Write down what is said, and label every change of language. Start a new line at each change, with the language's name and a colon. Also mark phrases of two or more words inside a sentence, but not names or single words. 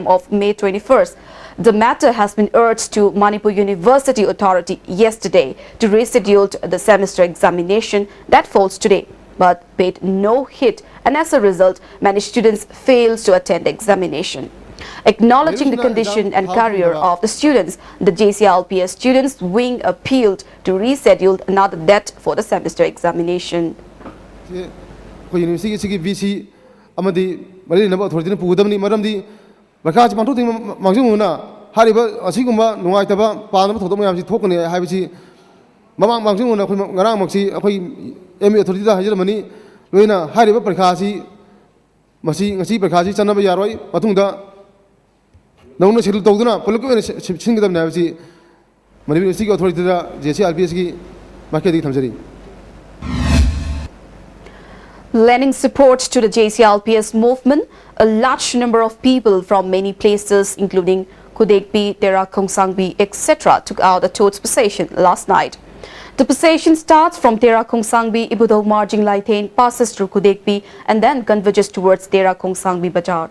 English: of May 21st, the matter has been urged to Manipur University Authority yesterday to reschedule the semester examination that falls today, but paid no hit, and as a result, many students failed to attend the examination. Acknowledging the condition and career of the students, the JCLPS Students Wing appealed to reschedule another date for the semester examination.
Manipuri: University VC amadi mari naba authority pudamni maramdi barkha pantu ting mangjunguna hariba asigumba nungai taba panam thodom yam si thokne haibisi mamang mangjunguna khoi ngarang maksi akhoi MA authority da hajirmani loina hariba barkha si masi ngasi barkha si chanaba yaroi matungda nauna schedule tawduna puluk singdam na haibisi mari university authority da JCLPS ki makedi thamjari.
English: Lending support to the JCLPS movement, a large number of people from many places, including Kudekpi, Tera Kongsangbi, etc., took out a torch procession last night. The procession starts from Tera Kongsangbi, Ibudo Marjing Laitain, passes through Kudekpi, and then converges towards Tera Kongsangbi Bajar.